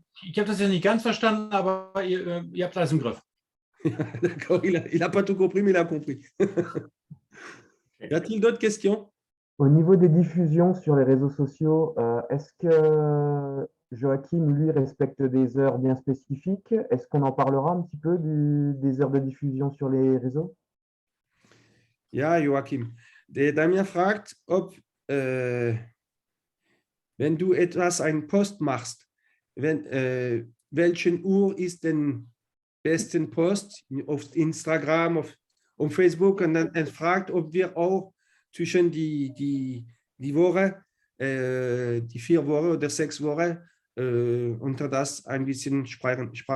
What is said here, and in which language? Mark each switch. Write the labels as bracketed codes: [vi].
[de] Ich habe das ja nicht ganz verstanden, aber ihr habt alles im Griff. [fr] D'accord, il n'a pas tout compris, mais il a compris. Y a-t-il d'autres questions? Au niveau des diffusions sur les réseaux sociaux, est-ce que Joachim, lui, respecte des heures bien spécifiques? Est-ce qu'on en parlera un petit peu des heures de diffusion sur les réseaux? [de] Ja, Joachim. Der Damien fragt, ob wenn du einen Post machst, welchen Uhr ist den besten Post auf Instagram, auf Facebook und dann fragt, ob wir auch zwischen die Woche, die 4 Wochen oder 6 Wochen unter das ein bisschen sparen.